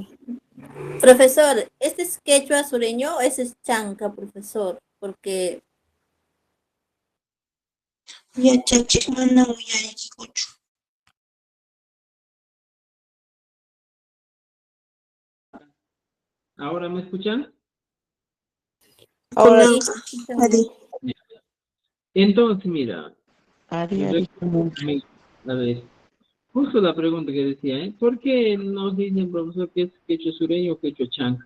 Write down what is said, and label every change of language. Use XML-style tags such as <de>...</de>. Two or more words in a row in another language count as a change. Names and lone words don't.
<es>Profesor, ¿este es quechua sureño o ese es chanca, profesor? Porque</es> <qu>Yachachik mana uyariykuchu.</qu> <es>¿Ahora me escuchan? Ahora sí, Kunanqa, escuchan Adi. bien. Entonces, mira,</es> <qu>Ari, Ari.</qu> <es>a ver, justo la pregunta que decía, ¿por qué nos dicen, profesor, que es quechua sureño o quechua chanca?</es>